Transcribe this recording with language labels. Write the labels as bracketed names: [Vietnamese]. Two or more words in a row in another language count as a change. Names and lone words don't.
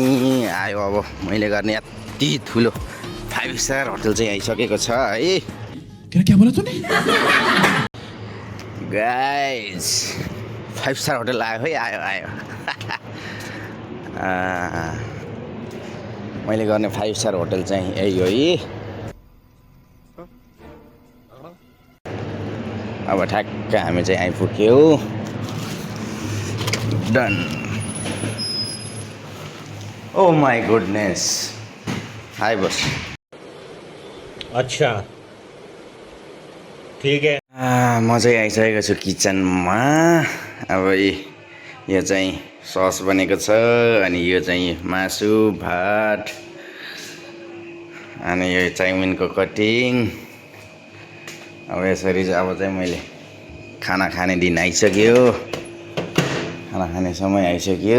[Nepali] आयो अब मैले गर्ने यति ठुलो 5 [English] star hotel [Nepali] चाहिँ आइसकेको छ है। [Hindi] क्या बोला तूने? [Nepali] गाइस 5 [English] star hotel [Nepali] आयो है, आयो मैले गर्ने 5 [English] star hotel [Nepali] चाहिँ यही हो है। अब ठ्याक्क हामी चाहिँ आइपुग्यौँ। [English] Done. Oh my goodness. हाई बस। [Hindi] अच्छा ठीक है। [Nepali] म चाहिँ आइसकेको छु किचनमा। अब यो चाहिँ सस बनेको छ, अनि यो चाहिँ मासु भात, अनि यो चाउमिनको कटिङ। अब यसरी चाहिँ अब चाहिँ मैले खाना खाने दिन आइसक्यो, खाना खाने समय आइसक्यो।